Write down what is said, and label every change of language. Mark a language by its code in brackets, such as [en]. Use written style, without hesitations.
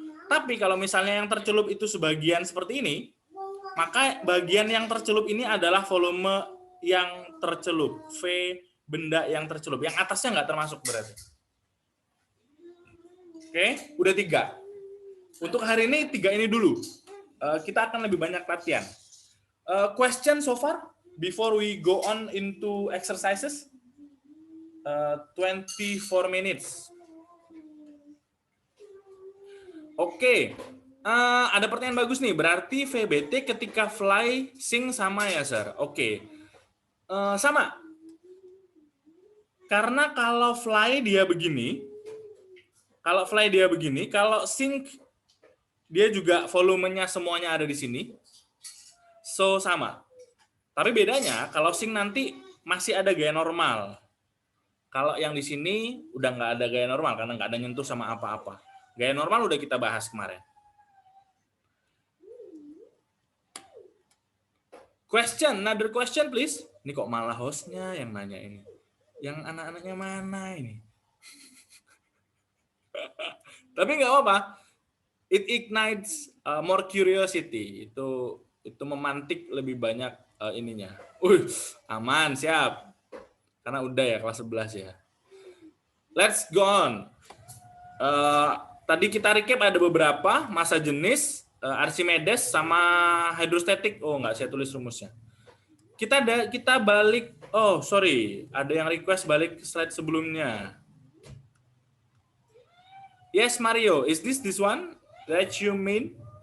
[id] Tapi kalau misalnya yang tercelup itu sebagian seperti ini, maka bagian yang tercelup ini adalah volume yang tercelup. V benda yang tercelup. Yang atasnya nggak termasuk berarti. Oke, udah 3. Untuk hari ini 3 ini dulu. Kita akan lebih banyak latihan. [en] Question so far before we go on into exercises. 24 minutes. [id] Oke. Ada pertanyaan bagus nih. Berarti VBT ketika fly sing sama ya, Sir? Oke. Sama. Karena kalau fly dia begini, kalau sing dia juga volumenya semuanya ada di sini. So sama. Tapi bedanya kalau sing nanti masih ada gaya normal. Kalau yang di sini udah nggak ada gaya normal karena nggak ada nyentuh sama apa-apa. Gaya normal udah kita bahas kemarin. [en] Another question please. [id] Ini kok malah hostnya yang nanya ini. Yang anak-anaknya mana ini? Tapi nggak apa-apa. [en] It ignites more curiosity. [id] Itu memantik lebih banyak ininya. Aman, siap. Karena udah ya kelas 11 ya. [en] Let's go on. [id] Tadi kita recap ada beberapa massa jenis, Archimedes sama hidrostatik. Oh, nggak saya tulis rumusnya. Kita balik. Oh, sorry. Ada yang request balik ke slide sebelumnya. [en] Yes, Mario. Is this one that you mean?